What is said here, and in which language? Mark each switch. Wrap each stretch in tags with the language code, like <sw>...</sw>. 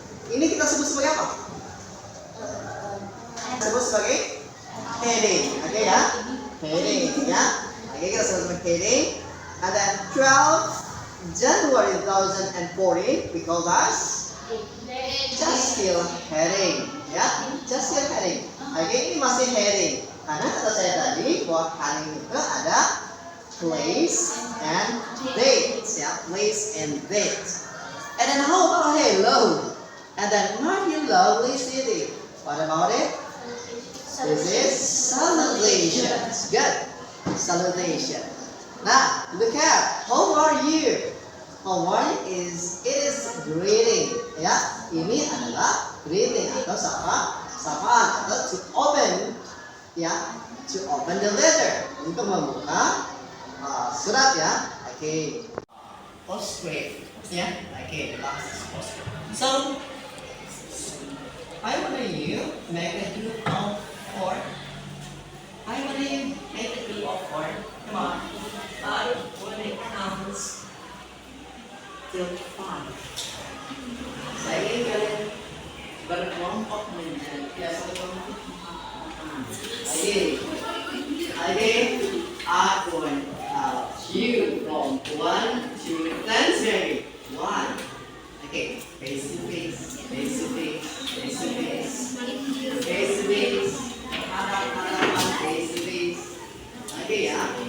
<id>Ini kita sebut sebagai apa? Sebut sebagai heading, oke ya? Heading ya. Oke, kita sebut sebagai heading.</id> <en>And then 12 January 2014 we call as just still heading ya, just still heading.</en> <id>Oke, ini masih heading karena kata saya tadi bahwa heading itu ada</id> <en>place and date</en> <id>ya, place and date.</id> <en>And then how about hello? And then my lovely city. What about it? This is salutation. Good, salutation. Nah, look at how are you? How are you is greeting ya.</en> <id>Ini adalah greeting atau sapaan atau to open ya,</id> <en>to open the letter</en> <id>untuk membuka surat ya. Oke. Postscript ya. Oke, postscript.</id> <en>So I want you make a group of 4. I want you make a group of 4. Come on. When it counts till 5.</en> <id>Saya ingin kalian berkelompok menjadi satu kelompok.</id> <en>Again, I want you from 1 to 10 maybe. 1. Okay, face to face, face to face, face to face, face to face, hadapan, face to face. Okay, ya.</en>